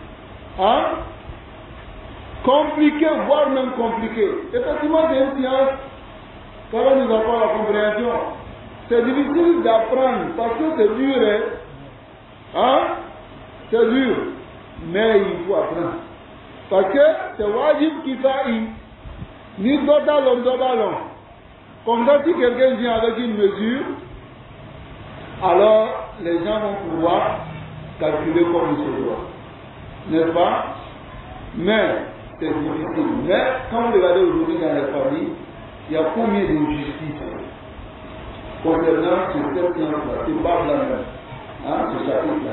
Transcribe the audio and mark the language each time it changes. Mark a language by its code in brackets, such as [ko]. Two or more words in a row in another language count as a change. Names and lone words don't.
[fr] Compliqué, voire même compliqué. Effectivement, c'est une science, quand on nous apprend la compréhension, c'est difficile d'apprendre parce que c'est dur. C'est dur. Mais il faut apprendre. Parce que c'est [ar] واجب كفائي. Ni dodalon. [fr] Comme ça, si quelqu'un vient avec une mesure, alors les gens vont pouvoir calculer comme il se doit. N'est-ce pas? Mais c'est difficile. Mais quand vous regardez aujourd'hui dans les familles, il y a combien d'injustices concernant cette science-là, ce bas-là même, ce chapitre-là.